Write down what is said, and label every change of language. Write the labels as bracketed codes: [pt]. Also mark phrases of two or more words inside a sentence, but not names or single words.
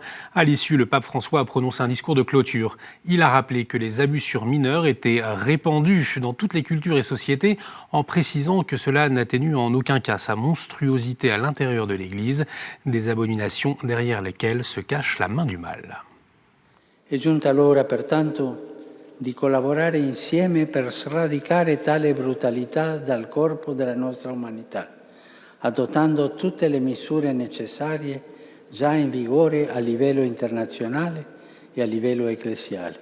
[fr] À l'issue, le pape François a prononcé un discours de clôture. Il a rappelé que les abus sur mineurs étaient répandus dans toutes les cultures et sociétés en précisant que cela n'atténue en aucun cas sa monstruosité à l'intérieur de l'Église, des abominations derrière lesquelles se cache la main du mal. [it] È giunta l'ora pertanto di collaborare insieme per sradicare tale brutalità dal corpo della nostra umanità, adottando tutte le misure necessarie già in vigore a livello internazionale e a livello ecclesiale.